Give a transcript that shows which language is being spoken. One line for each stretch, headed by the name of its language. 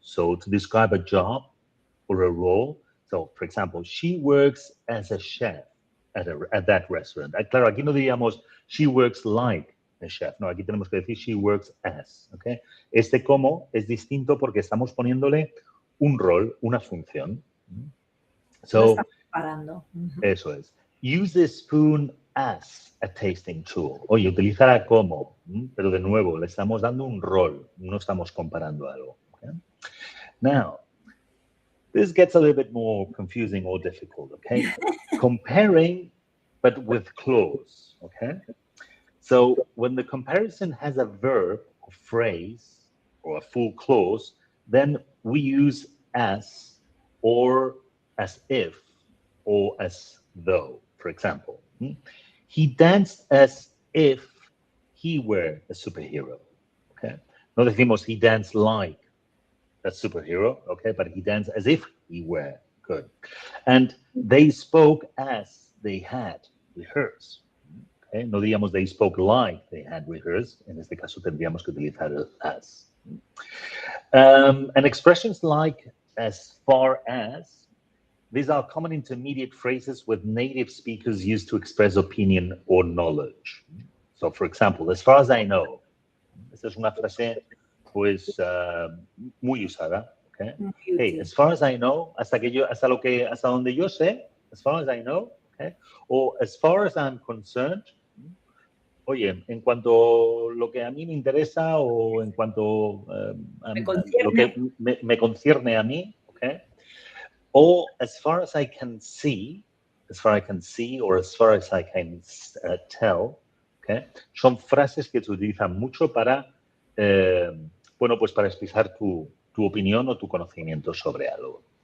English: So to describe a job or a role. So, for example, she works as a chef at that restaurant.
Spanish: Claro, aquí no diríamos
English: she works like a chef.
Spanish: No, aquí tenemos que decir
English: she works as.
Spanish: ¿Okay? Este como es distinto porque estamos poniéndole un rol, una función. Lo
English: So,
Spanish: está preparando. Ujú. eso es.
English: Use the spoon as a tasting tool.
Spanish: Oye, utilizará como, pero de nuevo, le estamos dando un rol, no estamos comparando algo.
English: Okay? Now, this gets a little bit more confusing or difficult, okay? Comparing, but with clause, okay? So when the comparison has a verb or phrase or a full clause, then we use as or as if or as though, for example. He danced as if he were a superhero, okay?
Spanish: No decimos
English: he danced like a superhero, okay? But he danced as if he were good. And they spoke as they had rehearsed. Okay?
Spanish: No digamos
English: they spoke like they had rehearsed.
Spanish: En este caso tendríamos que utilizar el as.
English: And expressions like as far as, these are common intermediate phrases with native speakers used to express opinion or knowledge. So, for example, as far as I know,
Spanish: esta es una frase pues muy usada.
English: Okay? Hey, as far as I know,
Spanish: hasta donde yo sé,
English: as far as I know, okay? Or as far as I'm concerned,
Spanish: oye, en cuanto lo que a mí me interesa o en cuanto lo que me concierne a mí, okay?
English: Or as far as I can see, or as far as I can tell, okay?
Spanish: Son frases que se utilizan mucho para, bueno, pues para expresar tu opinión o tu conocimiento sobre algo.